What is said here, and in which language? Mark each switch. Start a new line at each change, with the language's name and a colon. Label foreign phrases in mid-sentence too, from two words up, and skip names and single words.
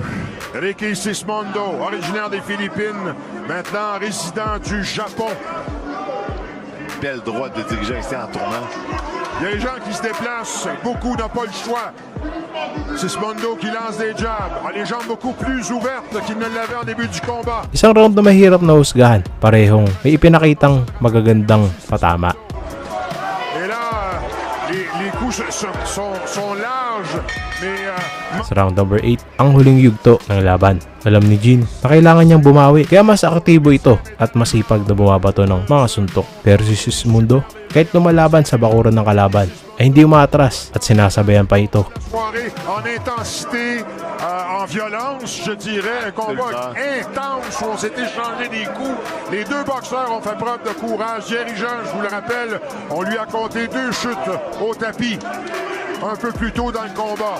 French: Ricky Sismondo, originaire des Philippines, maintenant résident du Japon. Belle droite de Dirigeant ici en tournant. Il y a des gens qui se déplacent, beaucoup n'ont pas le choix. Sismondo qui lance des jabs, a les jambes beaucoup plus ouvertes qu'il ne l'avait en début du combat.
Filipino: Isang round na mahirap na husgahan, parehong may ipinakitang magagandang patama.
French: Et là, les coups sont larges, mais...
Filipino: Sa
English: round number
Filipino: 8, ang huling yugto ng laban. Alam ni Gene na kailangan niyang bumawi, kaya mas aktibo ito at masipag na bumabato ng mga suntok. Pero si Sismondo, kahit lumalaban sa bakuran ng kalaban, ay hindi umaatras at sinasabayan pa ito.
French: En intensité, en violence, je dirais, un combat intense où on s'est échangé des coups. Les deux boxeurs ont fait preuve de courage. Dirigeant, je vous le rappelle, on lui a compté 2 chutes au tapis un peu plus tôt dans le combat.